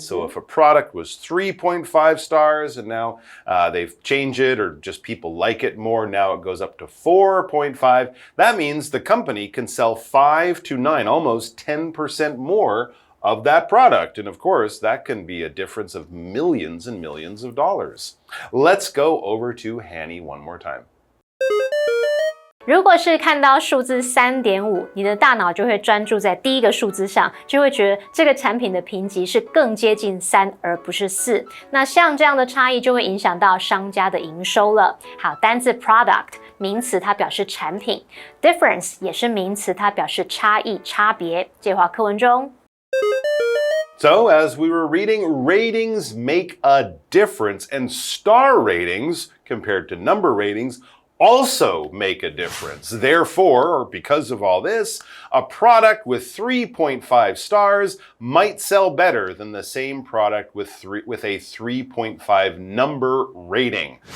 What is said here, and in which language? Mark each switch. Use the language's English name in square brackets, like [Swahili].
[English] So if a product was 3.5 stars and now they've changed it or just people like it more, now it goes up to 4.5. That means the company can sell 5 to 9, almost 10% more of that product. And of course, that can be a difference of millions and millions of dollars. Let's go over to Hanny one more time. [Chinese] 如果是看到数字3.5，你的大脑就会专注在第一个数字上，就会觉得这个产品的评级是更接近3而不是4。那像这样的差异就会影响到商家的营收了。好，单字 product 名词它表示产品 ，difference 也是名词，它表示差异、差别。这话课文中。 [English] So, as we were reading, ratings make a difference, and star ratings, compared to number ratings, also make a difference. Therefore, or because of all this, a product with 3.5 stars might sell better than the same product with a 3.5 number rating.